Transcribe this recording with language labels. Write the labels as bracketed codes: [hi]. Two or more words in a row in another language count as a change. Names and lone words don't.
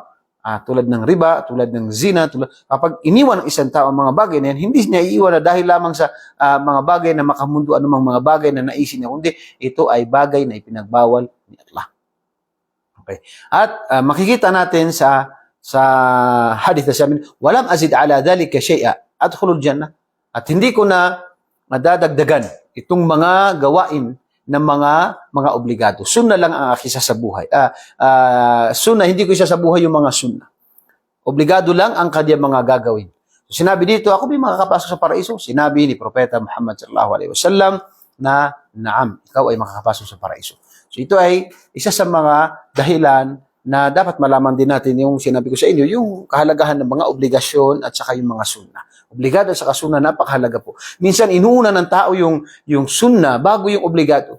[tl] Tulad ng riba, tulad ng zina, kapag iniwan ng isang tao ang mga bagay na yan, hindi niya iiwan na dahil lamang sa mga bagay na makamundo, anumang mga bagay na naisin niya, kundi ito ay bagay na ipinagbawal ni Allah. Okay. At makikita natin sa hadith na sabi, [ar] ولم أزد على ذلك شيئا أدخل الجنة. [tl] At hindi ko na madadagdagan itong mga gawain ng mga obligado. Sunna lang ang aking sasabuhay. Sunna, hindi ko isasabuhay yung mga sunna. Obligado lang ang kanyang mga gagawin. So, sinabi dito, ako may makakapasok sa paraiso. Sinabi ni Propeta Muhammad [ar] صلى الله عليه وسلم [tl] na, naam, ikaw ay makakapasok sa paraiso. So, ito ay isa sa mga dahilan na dapat malaman din natin yung sinabi ko sa inyo, yung kahalagahan ng mga obligasyon at saka yung mga sunna. Obligado sa sunna, napakahalaga po. Minsan, inuuna ng tao yung sunna bago yung obligado.